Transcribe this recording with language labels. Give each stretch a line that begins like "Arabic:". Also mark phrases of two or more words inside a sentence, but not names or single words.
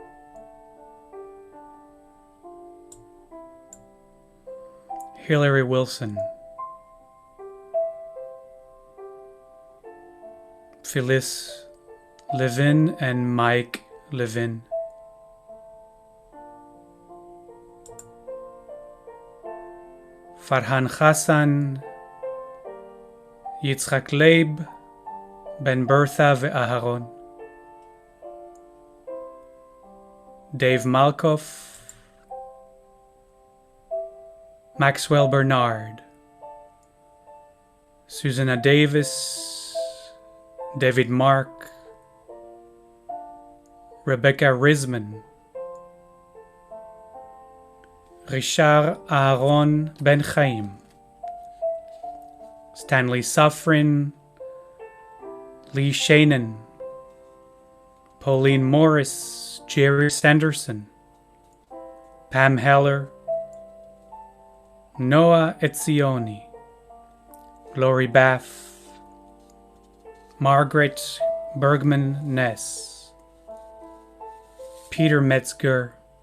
English: Hillary Wilson, Phyllis Levin and Mike Levin, Farhan Hassan, Yitzhak Leib, Ben Bertha ve'Aharon, Dave Malkoff, Maxwell Bernard, Susanna Davis, David Mark, Rebecca Risman, Richard Aaron Ben Chaim, Stanley Safrin, Lee Shanen, Pauline Morris, Jerry Sanderson, Pam Heller, Noah Etzioni, Lori Baff, Margaret Bergman Ness, Peter Metzger,